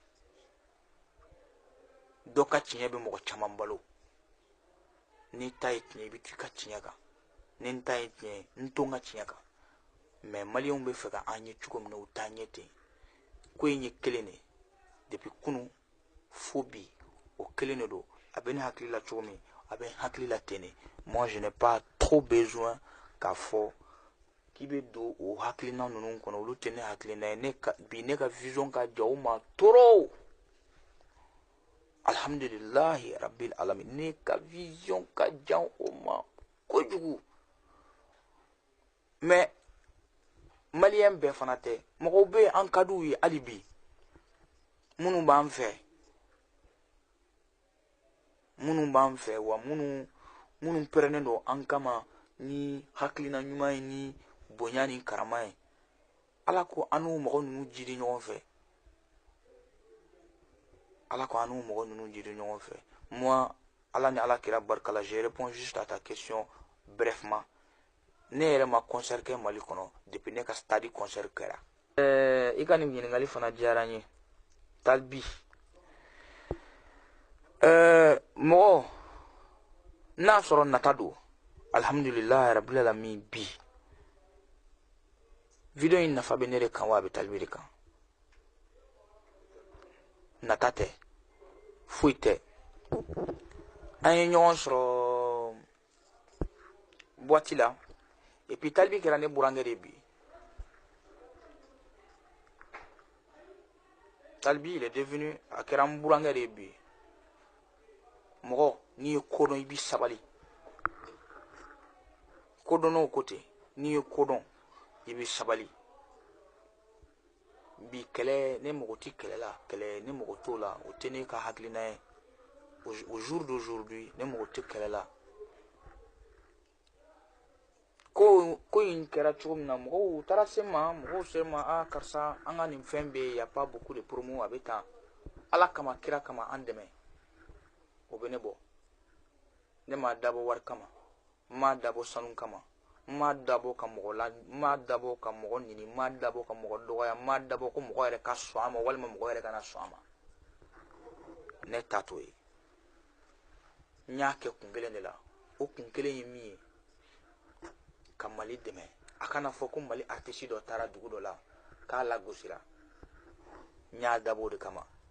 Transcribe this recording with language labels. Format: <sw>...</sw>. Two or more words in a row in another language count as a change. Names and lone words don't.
<bm>Doka tiɲɛ bɛ mɔgɔ caman balo ni ta ye tiɲɛ i bɛ to i ka tiɲɛ kan ni n ta ye tiɲɛ n to n ka tiɲɛ kan mais maliyɛnw bɛ fɛ ka an ye cogo min na u t'a ɲɛ ten ko in ye kelen de depuis kunu fo bi o kelen de don a bɛ ne hakili la cogo min a bɛ n hakili la ten de</bm> <fr>moi je n'ai pas trop besoin</fr> <bm>k'a fɔ k'i bɛ don o hakilina ninnu kɔnɔ olu tɛ ne hakilina ye bi ne ka vision ka jan o ma trop.</bm> <ar>Alhamdulillah Rabbil Alamin.</ar> <bm>Ne ka vision ka jan o ma kojugu. Mais malien bɛɛ fana tɛ mɔgɔw bɛ an ka d'u ye hali bi minnu b'an fɛ wa minnu pɛrɛnnen don an kama ni hakilina ɲuman ye ni bonya ni karama ye Ala ko an n'u mɔgɔ ninnu jiri ɲɔgɔn fɛ. Allah ko anu mogo nunu jiri ɲɔgɔn fɛ.</bm> <fr>Moi,</fr> <bm>Allah ni Allah kira barkala,</bm> <fr>je réponds juste à ta question brefement.</fr> <bm>Ne yɛrɛ ma concert kɛ Mali kɔnɔ depuis ne ka stade concert kɛra. I ka nin ɲininkali fana diyara n ye. Talbi. Mɔgɔ n'a sɔrɔ nata don.</bm> <ar>Alhamdulillah rabbil alamin</ar> <bm>bi. Video in nafa bɛ ne de kan wa a bɛ Talbi de kan. Nata tɛ. Foyi tɛ. An ye ɲɔgɔn sɔrɔ boîte la</bm> <fr>et puis</fr> <bm>Talbi kɛra ne burankɛ de bi. Talbi</bm> <fr>il est devenu</fr> <bm>a kɛra n burankɛ de bi. Mɔgɔ n'i ye ko dɔn i b'i sabali. Ko dɔnn'o ko ten n'i ye ko dɔn i b'i sabali. Bi kɛlɛ ne mago ti kɛlɛ la kɛlɛ ne mago t'o la o tɛ ne ka hakilina ye</bm> <fr>au jour d'aujourd'hui</fr> <bm>ne mago tɛ kɛlɛ la ko in kɛra cogo min na mɔgɔw taara se ma mɔgɔw se ma a karisa an ka nin fɛn bɛ</bm> <fr>y a pas beaucoup de promo</fr> <bm>a bɛ tan Ala kama kira kama an dɛmɛ o bɛ ne bɔ ne ma dabɔ wari kama n ma dabɔ sanu kama n ma dabɔ ka mɔgɔ la n ma dabɔ ka mɔgɔ ɲini n ma dabɔ ka mɔgɔ dɔgɔya n ma dabɔ ko mɔgɔ yɛrɛ ka sɔn a ma walima mɔgɔ yɛrɛ kana sɔn a ma ne ta t'o ye n y'a kɛ kun kelen de la o kun kelen ye min ye ka Mali dɛmɛ a kana fɔ ko Mali artiste dɔ taara dugu dɔ la k'a lagosira n y'a dabɔ o de kama</bm>